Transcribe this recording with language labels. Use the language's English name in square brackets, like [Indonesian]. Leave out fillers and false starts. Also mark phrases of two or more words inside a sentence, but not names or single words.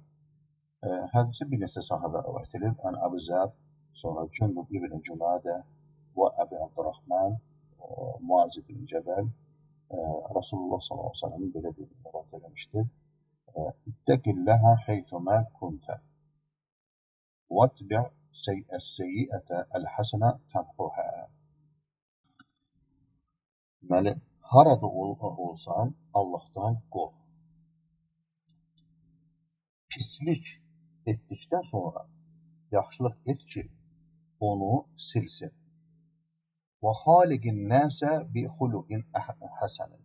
[Azerbaijani] Hədisi bir neçə sahabə rivayet edib. Ən Əbu Zər, sonra Cündub ibn Cünadə və Əbu Abdurrahman, Muaz ibn Cəbəl, Rasulullah [Arabic] صلى الله عليه وسلم [Azerbaijani] belə bir rivayet eləmişdir. [Arabic] اتق الله حيثما كنت وَاتْبِعْ السَّيِّئَةَ الْحَسَنَةَ تَمْحُهَا. [Azerbaijani] Deməli, harada olsan, Allahdan qorx. Pislik etdikdən sonra yaxşılıq et ki, onu silsin. [Arabic] وخالق الناس بخلق حسن.